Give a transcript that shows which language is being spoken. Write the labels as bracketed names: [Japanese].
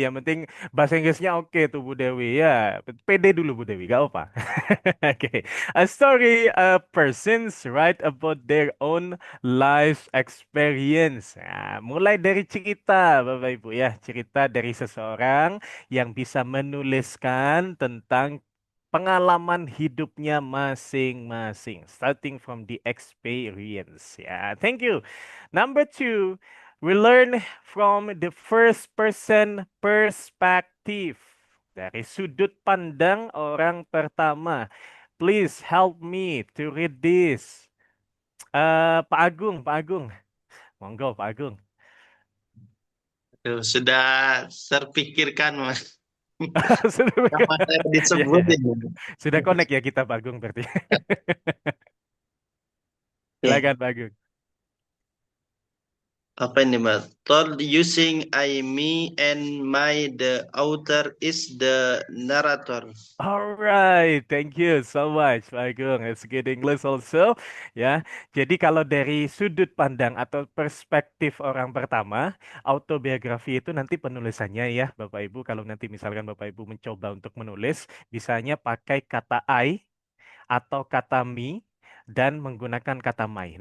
[Indonesian] Yang penting bahasa Inggrisnya oke tuh Bu Dewi ya. Pede dulu Bu Dewi, gak apa. Oke. [English] A story a persons write about their own life experience. [Indonesian] Nah, mulai dari cerita Bapak Ibu ya, cerita dari seseorang yang bisa menuliskan tentang pengalaman hidupnya masing-masing, [English] starting from the experience. Ya, thank you. Number two, we learn from the first person perspective. [Indonesian] Dari sudut pandang orang pertama. [English] Please help me to read this. [Indonesian] Pak Agung, Pak Agung. Monggo, Pak Agung. Tuh, sudah terpikirkan Mas. Sudah, Nama saya ya, disebut ya. ini. Sudah connect ya kita Pak Agung berarti. Oke. Silakan Pak Agung. Apa ini Mas? [English] Told using I, me, and my, the author is the narrator. Alright, thank you so much, Pak Agung. It's good English also, ya. [Indonesian] Jadi kalau dari sudut pandang atau perspektif orang pertama, autobiografi itu nanti penulisannya ya, Bapak Ibu. Kalau nanti misalkan Bapak Ibu mencoba untuk menulis, bisanya pakai kata I atau kata me dan menggunakan kata my.